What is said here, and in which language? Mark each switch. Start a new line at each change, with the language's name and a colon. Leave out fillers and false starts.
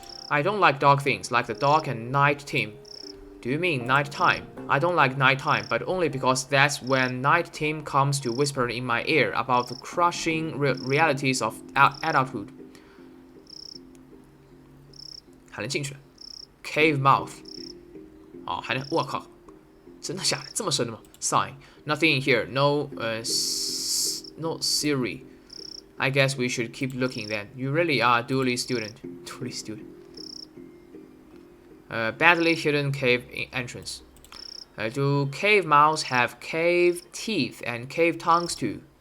English: I don't like dark things, like the dark and night team. Do you mean nighttime? I don't like nighttime, but only because that's when night team comes to whisper in my ear about the crushing realities of adulthood.
Chinese: 还能进去 ？
English: Cave mouth.
Chinese: 哦，还能，我靠，真的假的？这么深的吗 ？Sign.
English: Nothing in here. No, no Siri. I guess we should keep looking then. You really are a Dooley student. Dooley student. Badly hidden cave entrance. Do cave mouths have cave teeth and cave tongues too?